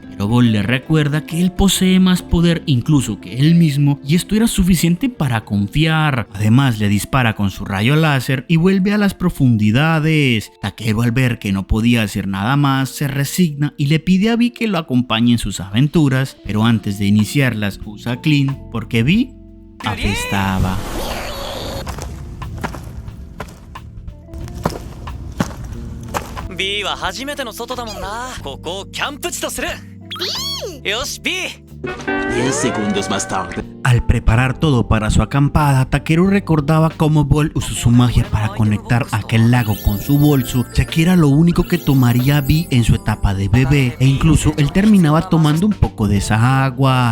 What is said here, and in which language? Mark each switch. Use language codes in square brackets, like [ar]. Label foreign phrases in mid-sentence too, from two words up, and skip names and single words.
[es] Pero Bol le recuerda que él posee más poder incluso que él mismo, y esto era suficiente para confiar. Además, le dispara con su rayo láser y vuelve a las profundidades. Takeru, al ver que no podía hacer nada más, se resigna y le pide a Vi que lo acompañe en sus aventuras, pero antes de iniciarlas usa Clean porque Vi apestaba. [ja] B は初めての外だもんな。ここをキャンプ地とする。よし B。 [es] 10 segundos más tarde. Al preparar todo para su acampada, Takeru recordaba cómo Bol usó su magia para conectar aquel lago con su bolso, ya que era lo único que tomaría Vi en su etapa de bebé, e incluso él terminaba tomando un poco de esa agua.